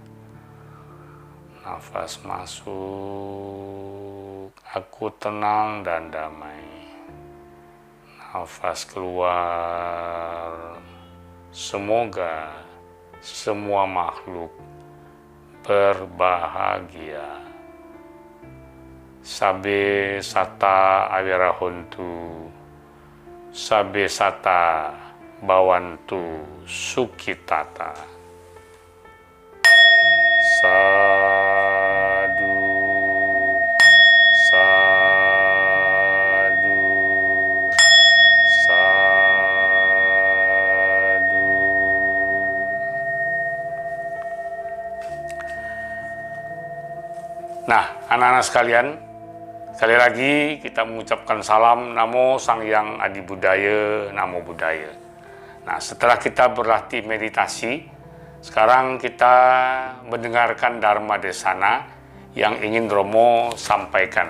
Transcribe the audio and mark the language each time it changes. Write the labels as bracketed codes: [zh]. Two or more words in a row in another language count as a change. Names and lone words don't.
[id] Nafas masuk, aku tenang dan damai. Nafas keluar, semoga semua makhluk berbahagia. [pi] Sabe sata awirahontu, sabe sata bawantu sukitata. Sadu, sadu, sadu. [id] Nah, anak-anak sekalian, sekali lagi kita mengucapkan salam Namo Sang Hyang Adi Budaya, [pi] Namo Buddhaya. [id] Nah, setelah kita berlatih meditasi, sekarang kita mendengarkan Dharma Desana yang ingin Romo sampaikan.